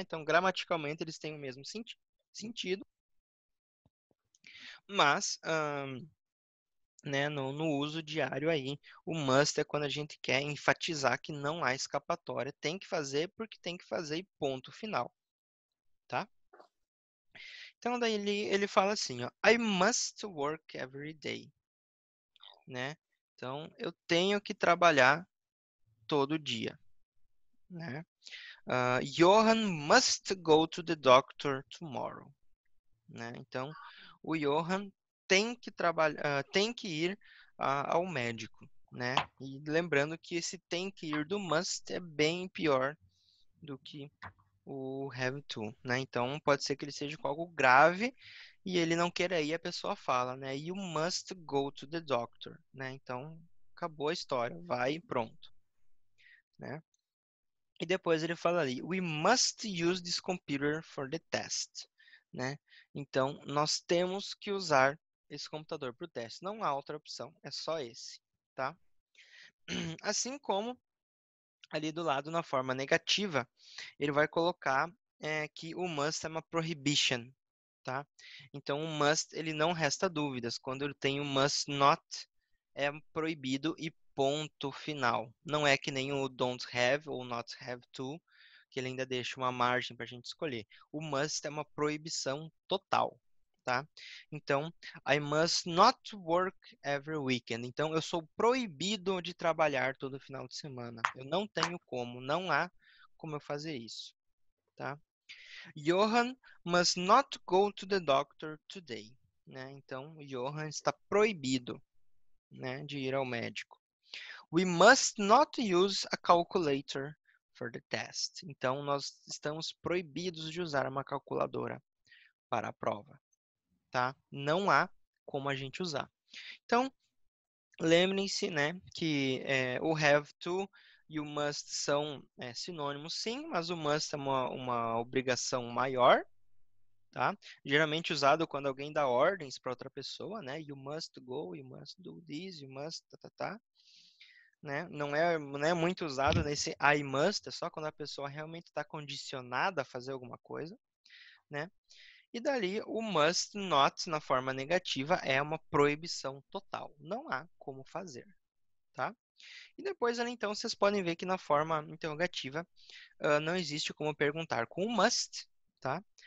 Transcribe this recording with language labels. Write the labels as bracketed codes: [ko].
[pt] Então, gramaticalmente eles têm o mesmo sentido, mas né, no uso diário aí, o must é quando a gente quer enfatizar que não há escapatória, tem que fazer porque tem que fazer e ponto final, tá? Então, daí ele fala assim, ó, [en] I must work every day, [pt] né? Então, eu tenho que trabalhar todo dia, né? [en] Johan must go to the doctor tomorrow, né? [pt] Então, o Johan tem que trabalhar, tem que ir ao médico, né? E lembrando que esse tem que ir do must é bem pior do que o have to, né? Então, pode ser que ele seja com algo grave e ele não queira ir, a pessoa fala, né? [en] You must go to the doctor, né? [pt] Então, acabou a história, vai e pronto, né? E depois ele fala ali, [en] we must use this computer for the test, né? [pt] Então, nós temos que usar esse computador para o teste. Não há outra opção, é só esse, tá? Assim como ali do lado, na forma negativa, ele vai colocar que o must é uma prohibition, tá? Então, o must, ele não resta dúvidas. Quando ele tem o must not, é proibido e ponto final. Não é que nem o don't have ou not have to, que ele ainda deixa uma margem para a gente escolher. O must é uma proibição total, tá? [en] Então, I must not work every weekend. [pt] Então, eu sou proibido de trabalhar todo final de semana. Eu não tenho como, não há como eu fazer isso, tá? [en] Johan must not go to the doctor today, né? [pt] Então, Johan está proibido, né, de ir ao médico. [en] We must not use a calculator for the test. [pt] Então, nós estamos proibidos de usar uma calculadora para a prova, tá? Não há como a gente usar. Então, lembrem-se, né, que o have to e o must são sinônimos, sim, mas o must é uma obrigação maior, tá? Geralmente usado quando alguém dá ordens para outra pessoa, né? [en] You must go, you must do this, you must tá. [pt] Né? Não é muito usado nesse I must, é só quando a pessoa realmente está condicionada a fazer alguma coisa, né? E dali o must not na forma negativa é uma proibição total. Não há como fazer, tá? E depois ali então vocês podem ver que na forma interrogativa não existe como perguntar com o must, tá?